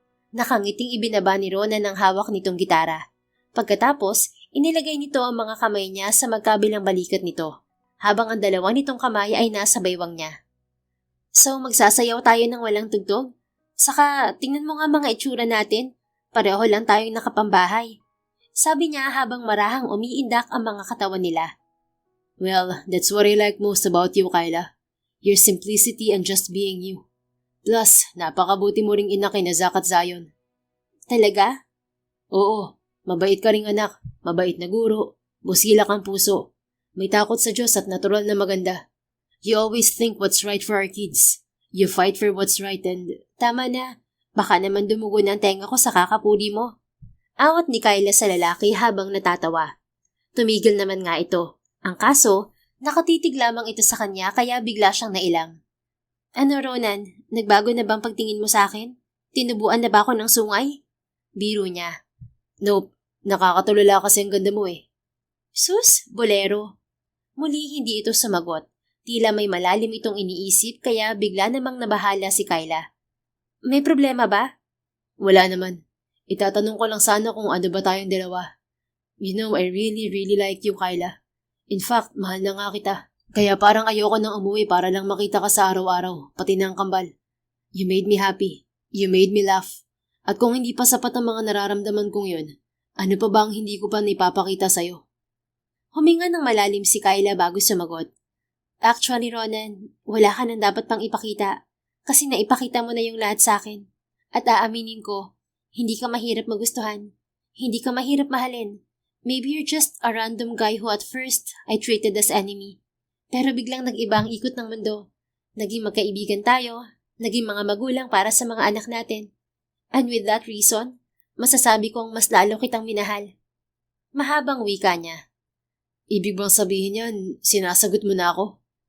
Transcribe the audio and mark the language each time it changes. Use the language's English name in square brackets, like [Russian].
[Filipino] Nakangiting ibinaba ni Ronan ang hawak nitong gitara. Pagkatapos, inilagay nito ang mga kamay niya sa magkabilang balikat nito, habang ang dalawa nitong kamay ay nasa baywang niya. So, magsasayaw tayo ng walang tugtog? Saka, tingnan mo nga mga itsura natin. Pareho lang tayong nakapambahay. Sabi niya habang marahang umiindak ang mga katawan nila. [English] Well, that's what I like most about you, Kyla. Your simplicity and just being you. [Filipino] Plus, napakabuti mo ring ina kina Zack at Zion. Talaga? Oo, mabait ka ring anak, mabait na guro, busilak ang puso. May takot sa Diyos at natural na maganda. [English] You always think what's right for our kids. You fight for what's right and... [Filipino] Tama na. Baka naman dumugo na ang tenga ko sa kakapuli mo. Awat ni Kyla sa lalaki habang natatawa. Tumigil naman nga ito. Ang kaso, nakatitig lamang ito sa kanya kaya bigla siyang nailang. Ano Ronan, nagbago na bang pagtingin mo sa akin? Tinubuan na ba ako ng sungay? Biro niya. Nope, nakakatulala kasi ang ganda mo eh. Sus, bolero. Muli hindi ito sumagot. Tila may malalim itong iniisip kaya bigla namang nabahala si Kyla. May problema ba? Wala naman. Itatanong ko lang sana kung ano ba tayong dalawa. [English] You know, I really, really like you, Kyla. In fact, [Filipino] mahal na nga kita. Kaya parang ayoko nang umuwi para lang makita ka sa araw-araw, pati na ang kambal. [English] You made me happy. You made me laugh. [Filipino] At kung hindi pa sapat ang mga nararamdaman kong yun, ano pa ba ang hindi ko pa naipapakita sa'yo? Huminga ng malalim si Kyla bago sumagot. [English] Actually, [Filipino] Ronan, wala ka nang dapat pang ipakita. Kasi naipakita mo na yung lahat sa akin. At aaminin ko, hindi ka mahirap magustuhan. Hindi ka mahirap mahalin. [English] Maybe you're just a random guy who at first I treated as enemy. [Filipino] Pero biglang nag-iba ang ikot ng mundo. Naging magkaibigan tayo, naging mga magulang para sa mga anak natin. [English] And with that reason, [Filipino] masasabi kong mas lalo kitang minahal. Mahabang wika niya. Ibig bang sabihin yan, sinasagot mo na ako?